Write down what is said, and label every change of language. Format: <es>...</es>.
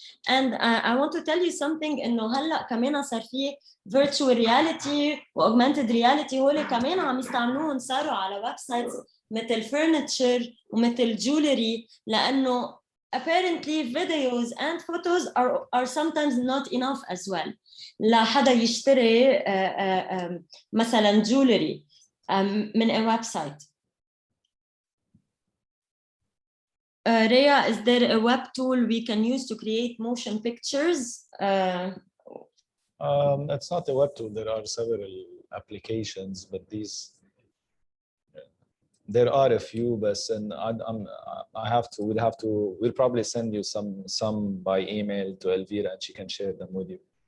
<en>And I want to tell you something,</en> <ar>إنه هلا كمان صار في virtual reality و augmented reality هول كمان عم يستعملوهم صاروا على ويب سايتس مثل furniture ومثل jewelry، لأنه</ar> <en>apparently videos and photos are sometimes not enough as well.</en> <ar>لحدا يشتري مثلا jewelry من</ar> <en>a website. Rhea, is there a web tool we can use to create motion pictures? It's not a web tool. There are several applications, but there are a few. But we'll probably send you some by email to Elvira, and she can share them with you.</en>